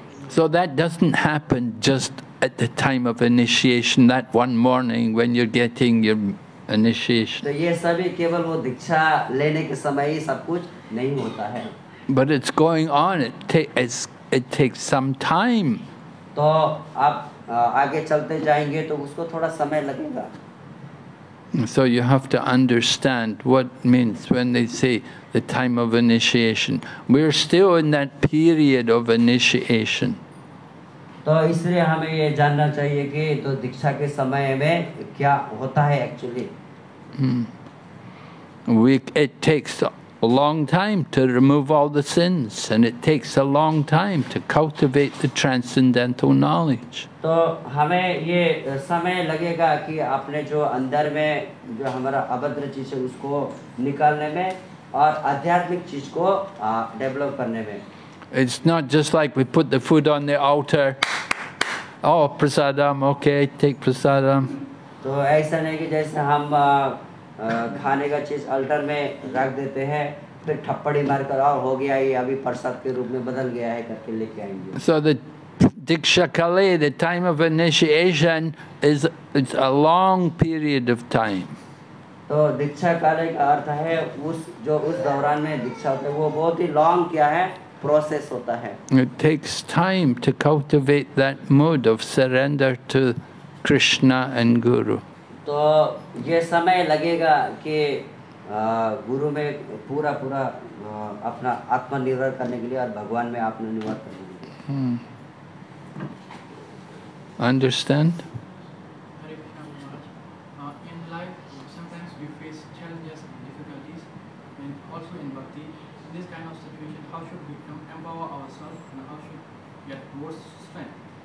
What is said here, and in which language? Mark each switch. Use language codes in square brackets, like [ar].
[en] So that doesn't happen just at the time of initiation, that one morning when you're getting your initiation. [hi] तो ये सभी केवल वो दीक्षा लेने के समय ही सब कुछ नहीं होता है। [en] But it's going on, it takes some time. [hi] तो आप आगे चलते जाएंगे तो उसको थोड़ा समय लगेगा। [en] So you have to understand what it means when they say the time of initiation. We're still in that period of initiation. [hi] तो इसलिए हमें ये जानना चाहिए कि तो दीक्षा के समय में क्या होता है actually. [en] It takes a long time to remove all the sins, and it takes a long time to cultivate the transcendental knowledge. [hi] तो हमें ये समय लगेगा कि अपने जो अंदर में जो हमारा अभद्र चीज है उसको निकालने में और आध्यात्मिक चीज को डेवलप करने में। [en] It's not just like we put the food on the altar. Oh, prasadam, okay, take prasadam. [hi] तो ऐसा नहीं कि जैसे हम खाने का चीज अल्टर में रख देते हैं फिर थप्पड़ी मारकर हो गया ये अभी प्रसाद के रूप में बदल गया है करके लेके आएंगे। [en] So the Diksha Kali, the time of initiation, it's a long period of time. [hi] तो दीक्षा काले का अर्थ है उस दौरान में दीक्षा होता है वो बहुत ही लॉन्ग क्या है प्रोसेस होता है। [en] It takes time to cultivate that mood of surrender to Krishna and Guru. [hi] तो ये समय लगेगा कि गुरु में पूरा अपना आत्मनिर्भर करने के लिए और भगवान में आत्मनिर्भर करने के लिए। [en] Understand? In life, sometimes we face challenges and difficulties, and also in bhakti. In this kind of situation, how should we empower ourselves and how should we get more strength?